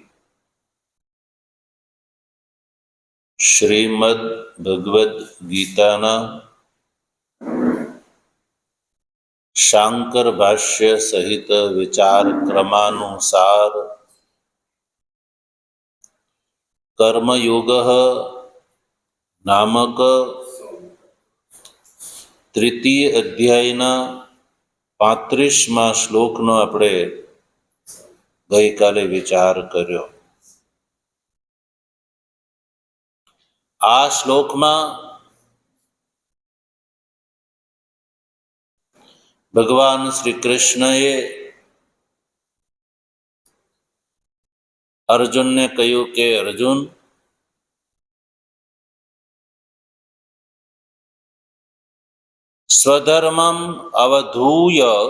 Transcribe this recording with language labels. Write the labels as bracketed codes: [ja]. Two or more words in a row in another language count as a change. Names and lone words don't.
[gu] શ્રીમદ ભગવદ ગીતાના શાંકર ભાષ્ય સહિત વિચાર ક્રમાનુસાર કર્મયોગઃ નામક તૃતીય અધ્યાયના 35મા શ્લોકનો આપણે ગઈકાલે વિચાર કર્યો। આ શ્લોકમાં ભગવાન શ્રી કૃષ્ણએ અર્જુનને કહ્યું કે અર્જુન, [sa] स्वधर्मम अवधूय